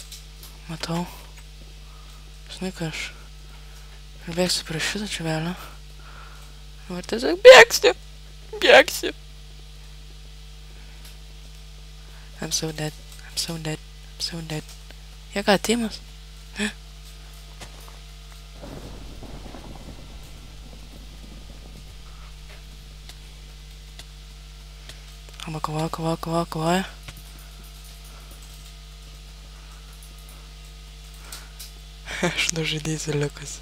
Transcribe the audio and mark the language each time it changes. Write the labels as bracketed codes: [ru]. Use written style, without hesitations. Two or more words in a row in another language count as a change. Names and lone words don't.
[lt] Matau. Žinai, ką aš bėgsiu prie šitą čiuvelę. Ir tiesiog bėgsiu. [en] I'm so dead. [lt] Jie ką, timas? Ne? Arba kovoja. Aš nužudysiu liukus.